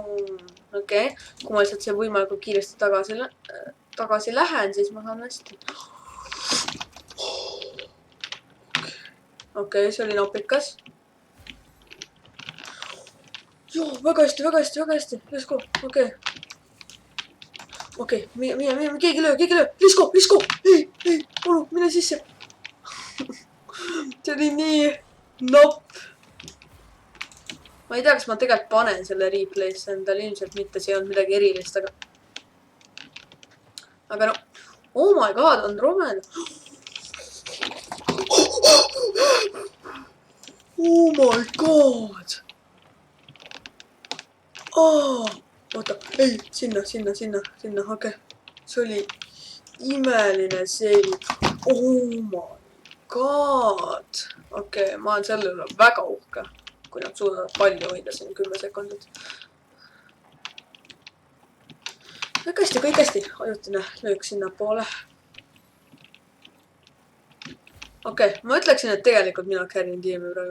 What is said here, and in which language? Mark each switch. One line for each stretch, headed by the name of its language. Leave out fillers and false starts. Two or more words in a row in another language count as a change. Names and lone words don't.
Estonian: Okei, kui ma lihtsalt see võimalikult kiiresti tagasi lähen, siis ma saan hästi. Okei, see oli napikas. Joo, väga hästi, väga hästi, väga hästi.
English: Let's go,
Estonian: okei. Okei, mine, keegi löö.
English: Let's go.
Estonian: Ei, palun, mine sisse. See oli nii napp. Ma ei tea, kas ma tegelikult panen selle replay'sse endale, ilmselt mitte, see ei olnud midagi erilist, aga no,
English: oh my god,
Estonian: Andromeda.
English: Oh my god.
Estonian: Oota, ei, sinna, okei. See oli imeline save.
English: Oh my god.
Estonian: Okei, ma olen selle üle väga uhke. Kui nad suudavad palju hoida siin 10 sekundit. Kõik hästi. Ajutine löök sinna poole. Okei, ma ütleksin, et tegelikult mina carryin tiimi praegu.